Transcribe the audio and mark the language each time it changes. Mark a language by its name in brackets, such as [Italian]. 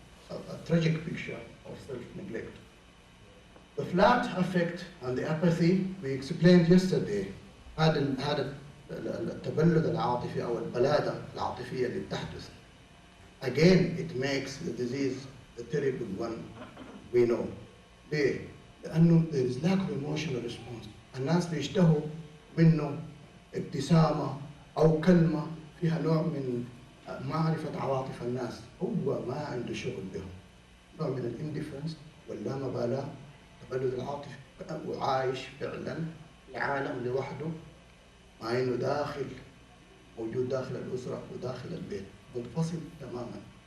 [English] A tragic picture of self-neglect. The flat affect and the apathy we explained yesterday. [Arabic] هذا التبلد العاطفي أو البلادة العاطفية اللي بتحدث. [English] Again, it makes the disease the terrible one we know. [Arabic] ليه؟ لأنه [English] there is lack of emotional response. [Arabic] الناس بيشتهوا منه ابتسامة أو كلمة فيها نوع من معرفة عواطف الناس, هو ما عنده شغل بهم, نوع من الانديفرنس واللامبالاة, تبلد العاطفي, وعايش فعلا في عالم لوحده, مع انه موجود داخل الأسرة وداخل البيت, منفصل تماما.